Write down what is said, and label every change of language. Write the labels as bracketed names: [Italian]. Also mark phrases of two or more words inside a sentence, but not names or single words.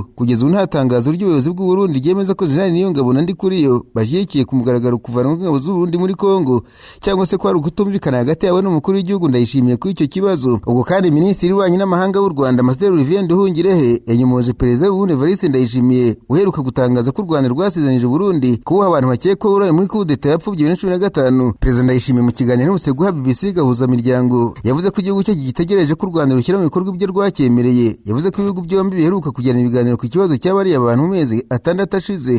[Kinyarwanda] Kugeza ubu nta tangazo ry'ubuyobozi bw'u Burundi ryemeza ko General Niyongabo na Ndikuriyo bashyigikiye ku mugaragaro kuvanwa kw'ingabo z'u Burundi muri Kongo cyangwa se ko ari ukutumvikana hagati yabo n'umukuru w'igihugu Ndayishimiye kuri icyo kibazo. Ubwo kandi Minisitiri w'Ububanyi n'Amahanga w'u Rwanda Ambassadeur Olivier Nduhungirehe yanyomoje Perezida w'Uburundi Evariste Ndayishimiye uheruka gutangaza ko u Rwanda rwasezeranyije Burundi kuba abantu bakekwaho uruhare muri kudeta yapfubye 2015. Perezida Ndayishimiye mu kiganiro n'umuse guha BBC gahuza miryango yavuze ko igihugu cye gitegereje ko u Rwanda rushyira mu bikorwa ibyo rwacyemereye. Yavuze ko ibihugu byombi biheruka kugirana ibiganiro ku kibazo cy'abari abantu mu mezi 6 ashize.